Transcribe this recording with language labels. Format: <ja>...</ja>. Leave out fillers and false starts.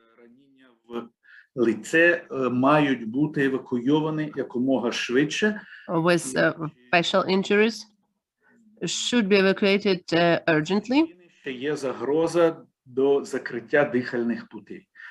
<uk>Раніння в лице мають бути евакуйовані якомога швидше.</uk> <en>with facial injuries should be evacuated urgently</en> <uk>Ще є загроза до закриття дихальних путей.</uk>